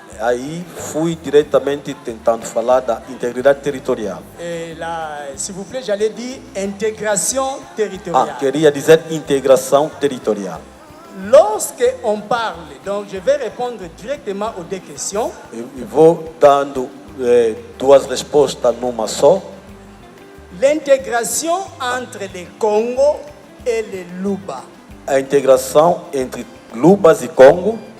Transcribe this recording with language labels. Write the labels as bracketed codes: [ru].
[pt] Aí fui diretamente tentando falar da integridade territorial. [fr] Et là, s'il vous plaît, j'allais dire intégration territoriale. [pt] Queria dizer integração territorial. [fr] Lorsque on parle, donc je vais répondre directement aux deux questions. [pt] E vou dando duas respostas numa só. [fr] L'intégration entre le Congo et le Luba. [pt] A integração entre Lubas e Congo.